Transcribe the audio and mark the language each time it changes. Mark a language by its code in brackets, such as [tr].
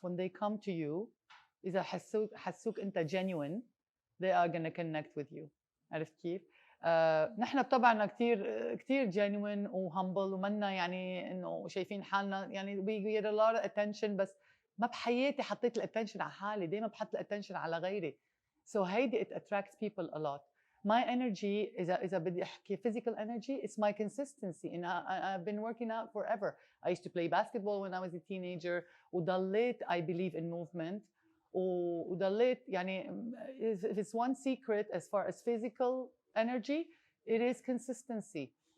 [en] When they come to you [ar] إذا حسوك أنت [en] genuine they are gonna connect with you. [ar] عرفت كيف؟ نحن بطبعنا كتير genuine وhumble ومنا يعني إنه شايفين حالنا يعني [en] we get a lot of attention [ar] بس ما بحياتي حطيت الاتنشن على حالي. دايما بحط الاتنشن على غيري. [en] so هيدي it attracts people a lot. my energy [ar] إذا بدي أحكي [en] physical energy it's my consistency and I've been working out forever. I used to play basketball when I was a teenager وضليت I believe in movement وضليت يعني if it's one secret as far as physical energy it is consistency.